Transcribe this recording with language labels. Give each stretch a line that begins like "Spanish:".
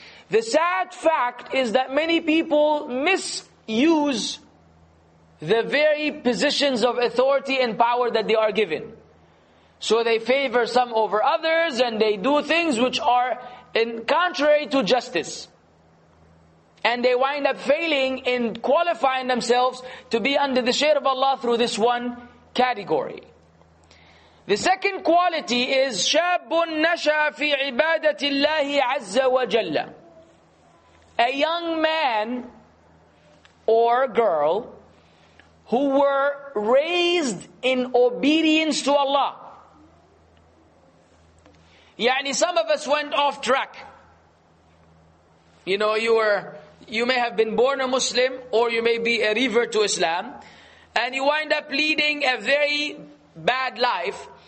English: The sad fact is that many people misuse the very positions of authority and power that they are given. So they favor some over others, and they do things which are contrary to justice. And they wind up failing in qualifying themselves to be under the shade of Allah through this one category. The second quality is
Arabic: شَابٌ نَشَى فِي عِبَادَةِ اللَّهِ عَزَّ وَجَلَّ.
English: A young man or girl who were raised in obedience to Allah. Yani some of us went off track. You know, you may have been born a Muslim, or you may be a revert to Islam, and you wind up leading a very bad life.